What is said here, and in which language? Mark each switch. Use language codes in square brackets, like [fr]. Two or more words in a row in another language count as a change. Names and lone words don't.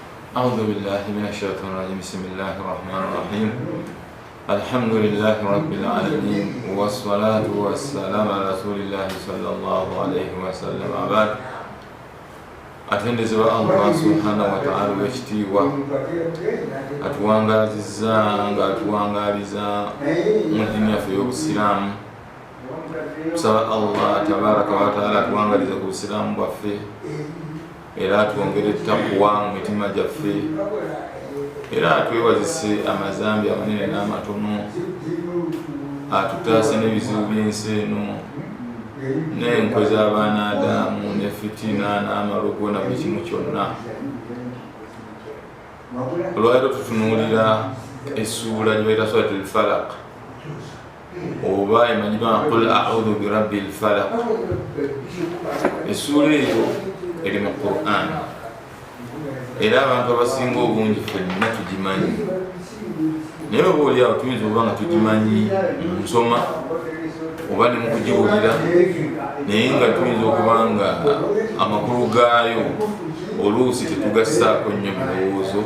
[ar] أعوذ بالله من الشيطان الرجيم. بسم الله الرحمن الرحيم. الحمد لله رب العالمين والصلاة والسلام على رسول الله صلى الله عليه وسلم. [lg] أبعد atendezebwa Allah [ar] سبحانه وتعالى [lg] wekitiibwa atuwangaliza nga atuwangaliza mu ddiini yaffe y'obusiraamu. Tusaba Allah [ar] تبارك وتعالى [lg] atuwangaliza ku busiraamu bwaffe era atwongere takwa mu mitima gyaffe era atwewazise amazambi amanene n'amatono, atutaase n'ebizibu by'ensi eno n'enkwe z'abaana Adamu ne fitina n'amalogo na buli kimu kyonna. Olwaleero tutunuulira essuula gye bayita [ar] سورة الفلق [lg] oba emanyibwa [ar] قل أعوذ برب الفلق. [lg] Essuula eyo eri mu Qur'an era abantu abasinga obungi ffenna tugimanyi, naye oba oliawo tuyinza okuba nga tugimanyi mu nsoma oba ne mu kugiwulira, naye nga tuyinza okuba nga amakulu gaayo oluusi tetugassaako nnyo mu lowoozo.